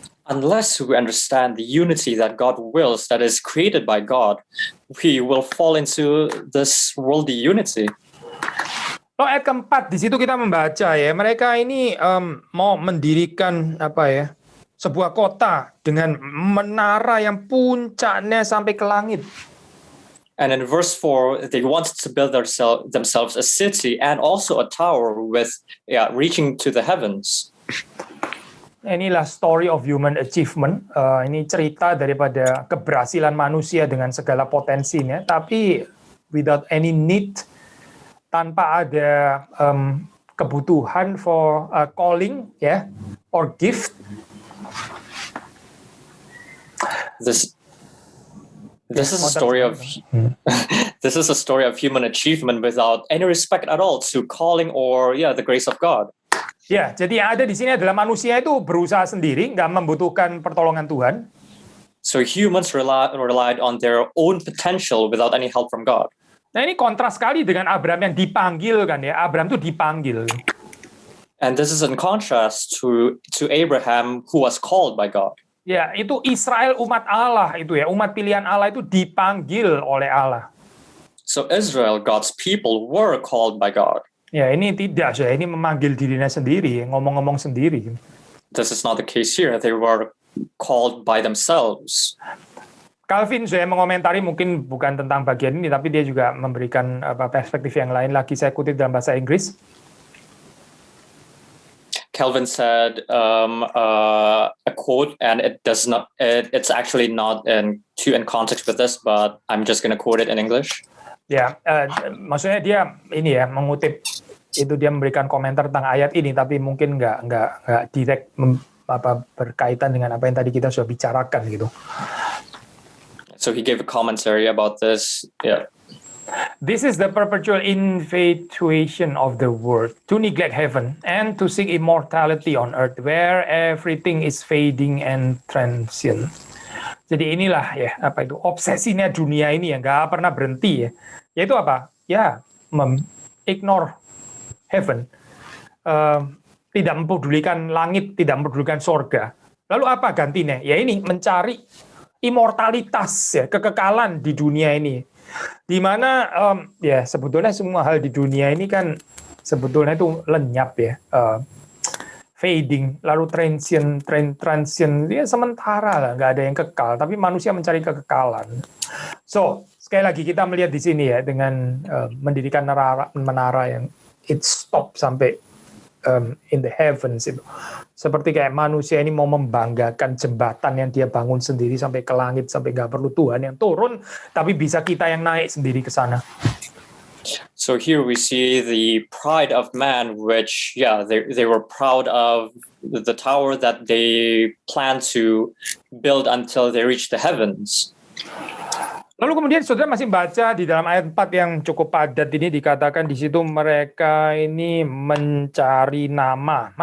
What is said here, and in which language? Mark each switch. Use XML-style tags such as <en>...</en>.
<en>Unless we understand the unity that God wills, that is created by God, we will fall into this worldly unity.</en> <id>Ayat keempat di situ kita membaca ya, mereka ini mau mendirikan sebuah kota dengan menara yang puncaknya sampai ke langit.</id> <en>And in verse 4, they wanted to build themselves a city and also a tower with reaching to the heavens.</en> <id>inilah</id> <en>story of human achievement.</en> <id>Ini cerita daripada keberhasilan manusia dengan segala potensinya, tapi</id> <en>without any need,</en> <id>tanpa ada kebutuhan</id> <en>for calling,</en> <id>ya,</id> <en>or gift. This is a story of this is a story of human achievement without any respect at all to calling or the grace of God.</en> <id>Ya, jadi yang ada di sini adalah manusia itu berusaha sendiri, nggak membutuhkan pertolongan Tuhan.</id> <en>So humans relied on their own potential without any help from God.</en> <id>Nah, ini kontras sekali dengan Abraham yang dipanggil kan ya. Abraham itu dipanggil.</id> <en>And this is in contrast to Abraham who was called by God.</en> <id>Ya, itu Israel umat Allah itu ya, umat pilihan Allah itu dipanggil oleh Allah.</id> <en>So Israel, God's people, were called by God.</en> <id>Ya, ini tidak, saya ini memanggil dirinya sendiri, ngomong-ngomong sendiri.</id> <en>This is not the case here. They were called by themselves.</en> <id>Calvin saya mengomentari mungkin bukan tentang bagian ini, tapi dia juga memberikan perspektif yang lain lagi. Saya kutip dalam bahasa Inggris.</id> <en>Calvin said a quote, and it's actually not in context with this, but I'm just going to quote it in English.</en> <id>Ya, maksudnya dia ini ya mengutip itu, dia memberikan komentar tentang ayat ini, tapi mungkin nggak direct berkaitan dengan apa yang tadi kita sudah bicarakan gitu.</id> <en>So he gave a commentary about this. Yeah. This is the perpetual infatuation of the world to neglect heaven and to seek immortality on earth, where everything is fading and transient.</en> <id>Jadi inilah ya obsesinya dunia ini yang nggak pernah berhenti ya. Yaitu apa? Ya,</id> <en>ignore heaven,</en> <id>tidak mempedulikan langit, tidak mempedulikan sorga. Lalu apa gantinya? Ya ini mencari immortalitas ya, kekekalan di dunia ini. Di mana ya sebetulnya semua hal di dunia ini kan sebetulnya itu lenyap ya, fading, lalu transient ya sementara lah, nggak ada yang kekal, tapi manusia mencari kekekalan. So sekali lagi kita melihat di sini ya, dengan mendirikan menara yang</id> <en>it stop</en> <id>sampai</id> <en>in the heavens</en> <id>itu, seperti kayak manusia ini mau membanggakan jembatan yang dia bangun sendiri sampai ke langit, sampai nggak perlu Tuhan yang turun, tapi bisa kita yang naik sendiri ke sana.</id> <en>So here we see the pride of man, which they were proud of the tower that they planned to build until they reached the heavens.</en> <id>Lalu kemudian saudara masih baca di dalam ayat 4 yang cukup padat ini, dikatakan di situ mereka ini mencari nama.</id>